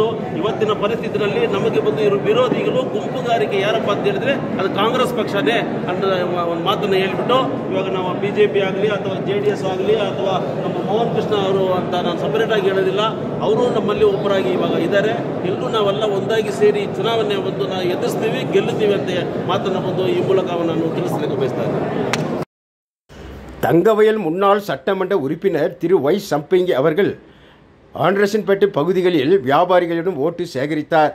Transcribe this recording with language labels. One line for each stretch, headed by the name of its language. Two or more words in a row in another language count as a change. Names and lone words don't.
Kannada: ಇವತ್ತಿನ ಪರಿಸ್ಥಿತಿಯಲ್ಲಿ ನಮಗೆ ಬಂದು ಇರೋ ವಿರೋಧಿಗಳು ಗುಂಪುಗಾರಿಕೆ ಯಾರಪ್ಪ ಅಂತ ಹೇಳಿದ್ರೆ ಅದು ಕಾಂಗ್ರೆಸ್ ಪಕ್ಷನೇ ಅಂತ ಒಂದು ಮಾತನ್ನು ಹೇಳ್ಬಿಟ್ಟು ಇವಾಗ ನಾವು BJP ಆಗಲಿ ಅಥವಾ JDS ಆಗಲಿ ಅಥವಾ ನಮ್ಮ ಮೋಹನ್ ಕೃಷ್ಣ ಅವರು ಅಂತ ನಾನು ಸಪರೇಟಾಗಿ ಹೇಳೋದಿಲ್ಲ, ಅವರು ನಮ್ಮಲ್ಲಿ ಒಬ್ಬರಾಗಿ ಇವಾಗ ಇದ್ದಾರೆ. ಎಲ್ಲರೂ ನಾವೆಲ್ಲ ಒಂದಾಗಿ ಸೇರಿ ಚುನಾವಣೆ ಬಂದು ನಾವು ಎದುರಿಸ್ತೀವಿ, ಗೆಲ್ಲುತ್ತೀವಿ ಅಂತ ಮಾತನ್ನು ಬಂದು ಈ ಮೂಲಕ ನಾನು ತಿಳಿಸಲಿಕ್ಕೆ ಬಯಸ್ತಾ ಇದ್ದೇನೆ.
Tamil: தங்கவயல் முன்னாள் சட்டமன்ற உறுப்பினர் திரு Y சம்பங்கி அவர்கள் ஆண்டரசன்பேட்டை பகுதிகளில் வியாபாரிகளிடம் ஓட்டு சேகரித்தார்.